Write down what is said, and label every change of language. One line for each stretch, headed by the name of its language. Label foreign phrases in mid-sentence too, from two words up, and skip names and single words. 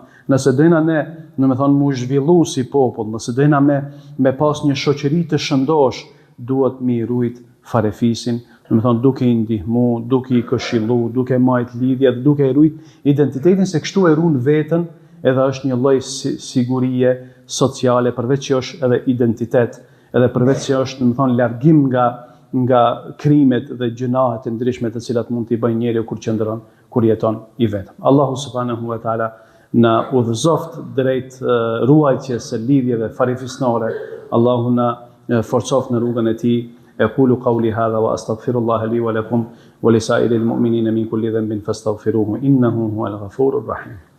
Albanian: Nëse dojna ne, domethënë, mu zhvillu si popull, nëse dojna me pas një shoqëri të shëndosh, duhet mi rujt farefisin, domethënë duke i ndihmu, duke i këshillu, duke majt lidhje, duke i rujt identitetin, se kështu e ruan veten, edhe është një lloj sigurie sociale, përveç që është edhe identitet, edhe përveç që është, domethënë, largim nga krimet dhe gjunahet e ndryshme të cilat mund t'i bëjë njeriu kur qëndron, kur jeton i vetëm. Allahu
Arabic: سبحانه وتعالى
Albanian: na udhëzoft drejt ruajtjes së lidhjeve farefisnore. Allahu na forcoft në rrugën e tij.
Arabic: أقول قولي هذا وأستغفر الله لي ولكم ولسائر المؤمنين من كل ذنب فاستغفروه إنه هو الغفور الرحيم.